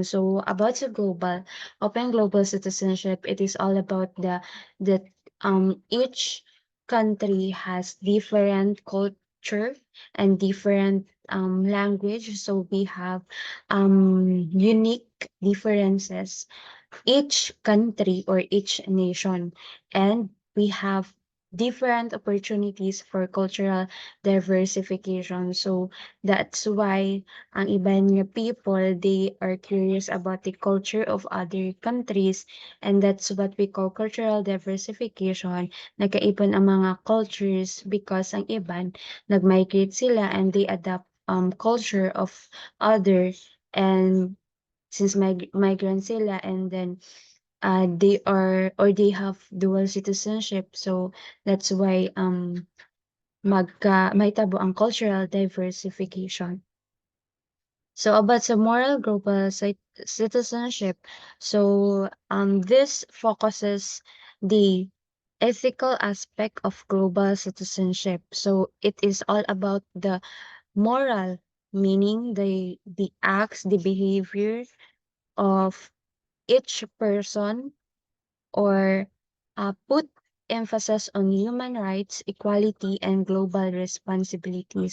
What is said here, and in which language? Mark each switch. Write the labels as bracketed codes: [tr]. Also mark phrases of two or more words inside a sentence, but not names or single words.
[en] So about the open global citizenship, it is all about that each country has different culture and different language. So we have unique differences each country or each nation, and we have different opportunities for cultural diversification. So that's why [hil] ang iba nga [en] people, they are curious about the culture of other countries, and that's what we call cultural diversification. [hil] Nagkaipon ang mga [en] cultures because [hil] ang iban nag-migrate sila [en] and they adapt culture of others, and since migrant sila, and then they are or they have dual citizenship, so that's why [hil] mahitabo ang [en] cultural diversification. So about the moral global citizenship, so this focuses the ethical aspect of global citizenship. So it is all about the moral, meaning the acts, the behavior of each person, or put emphasis on human rights, equality, and global responsibility.